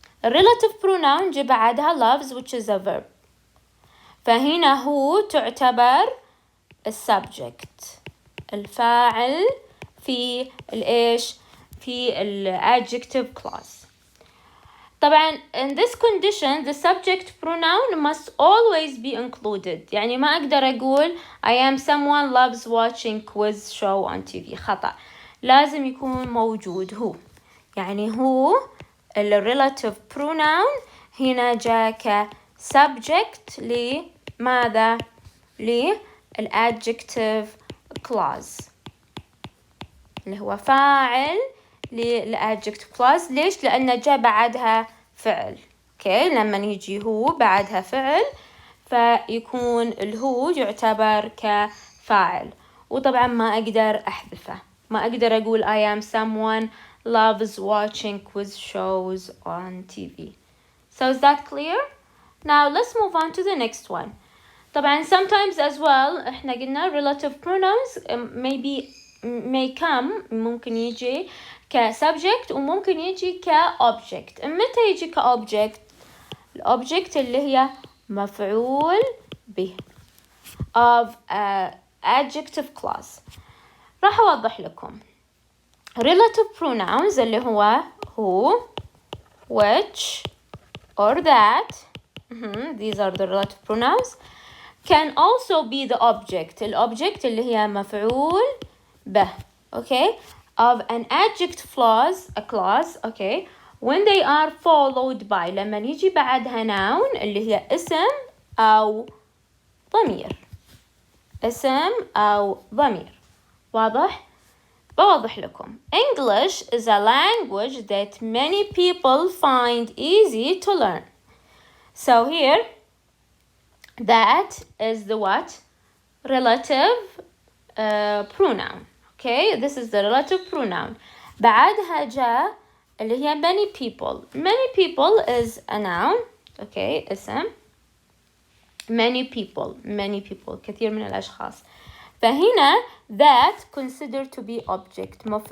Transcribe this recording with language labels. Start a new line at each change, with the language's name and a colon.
English: Relative pronoun
Arabic: جي بعدها
English: loves which is a verb.
Arabic: فهنا هو تعتبر السبجكت الفاعل في الإيش؟ في adjective clause. طبعا
English: in this condition the subject pronoun must always be included.
Arabic: يعني ما أقدر أقول
English: I am someone loves watching quiz show on TV.
Arabic: خطأ. لازم يكون موجود هو. يعني هو relative pronoun هنا جاء كsubject لماذا؟ adjective clause اللي هو فاعل adjective clause. ليش؟ لأنه جاء بعدها فعل. اوكي، لما يجي هو بعدها فعل فيكون الهو يعتبر كفاعل، وطبعا ما أقدر أحذفه. ما أقدر أقول
English: I am someone loves watching quiz shows on TV. So is that clear? Now let's move on to the next one.
Arabic: طبعا
English: sometimes as well
Arabic: احنا قلنا
English: relative pronouns may come
Arabic: ممكن يجي كsubject وممكن يجي كobject. متى يجي كobject؟ الobject اللي هي مفعول به of adjective clause. راح أوضح لكم.
English: relative pronouns
Arabic: اللي هو
English: who, which or that, these are the relative pronouns, can also be the object.
Arabic: الobject اللي هي مفعول به.
English: okay, of an adjective clause okay when they are followed by
Arabic: لما يجي بعدها
English: noun
Arabic: اللي هي اسم أو ضمير اسم أو ضمير واضح؟ بوضح لكم
English: English is a language that many people find easy to learn so here that is the what? Relative pronoun okay this is the relative pronoun
Arabic: بعدها جاء اللي هي
English: many people is a noun okay
Arabic: اسم
English: many people
Arabic: كثير من الأشخاص فهنا
English: that considered to be object